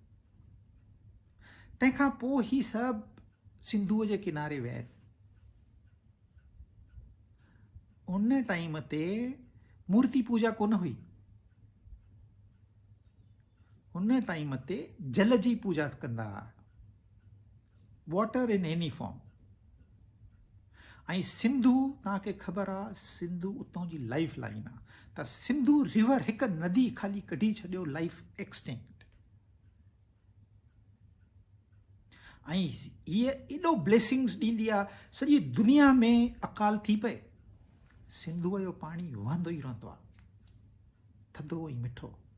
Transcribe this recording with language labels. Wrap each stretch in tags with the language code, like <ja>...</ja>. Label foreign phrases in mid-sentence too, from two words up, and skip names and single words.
<sd>तंहिंखां पोइ ही सभु सिंधूअ जे किनारे विया आहिनि। उन टाइम ते मूर्ति पूजा कोन हुई। उन टाइम ते जल जी पूजा कंदा हुआ,</sd> <en>water in any form.</en> <sd>ऐं सिंधु तव्हांखे ख़बर आहे, सिंधु उतां जी</sd> <en>life line</en> <sd>आहे। त सिंधु रिवर हिकु नदी ख़ाली कढी छॾियो,</sd> <en>life extinct.</en> <sd>ऐं हीअ एॾो ब्लेसिंग्स ॾींदी आहे, सॼी दुनिया में अकाल थी पए, सिंधुअ जो पाणी वहंदो ई रहंदो आहे, थधो ऐं मिठो।</sd>